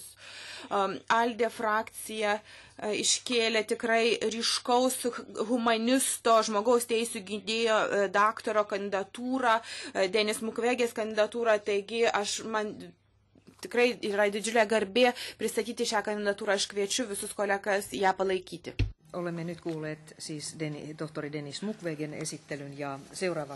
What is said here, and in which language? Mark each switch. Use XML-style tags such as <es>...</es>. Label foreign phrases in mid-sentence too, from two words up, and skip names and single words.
<lt>ALDE frakcija iškėlė tikrai ryškaus humanisto, žmogaus teisų gynėjo daktaro kandidatūrą, Denis Mukwegės kandidatūrą, taigi man tikrai yra didžiulė garbė pristatyti šią kandidatūrą, aš kviečiu visus kolegas ją palaikyti.</lt> <fi>Olemme nyt kuulleet siis tohtori Denis Mukwegen esittelyn ja seuraavaksi</fi>